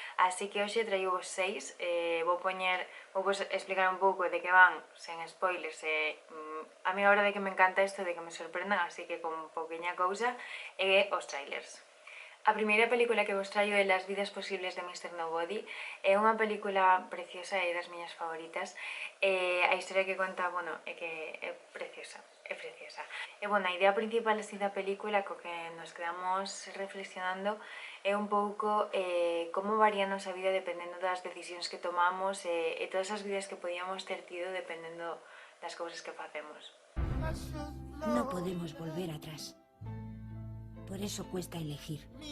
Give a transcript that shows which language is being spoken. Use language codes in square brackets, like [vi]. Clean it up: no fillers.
[gl] Así que hoxe traigos 6. Vou explicar un pouco de que van, sen spoilers. A mí a verdade é que me encanta isto de que me sorprendan, así que con pouquiña cousa e os trailers. A primeira película que vos traio é Las vidas posibles de Mr. Nobody. É unha película preciosa, é das miñas favoritas. A historia que conta, bueno, é que é preciosa, é preciosa. E, bueno, a idea principal así da película co que nos quedamos reflexionando é un pouco como varía a nosa vida dependendo das decisións que tomamos e todas as vidas que podíamos ter tido dependendo das cousas que facemos. [es] No podemos volver atrás. Por eso cuesta elegir.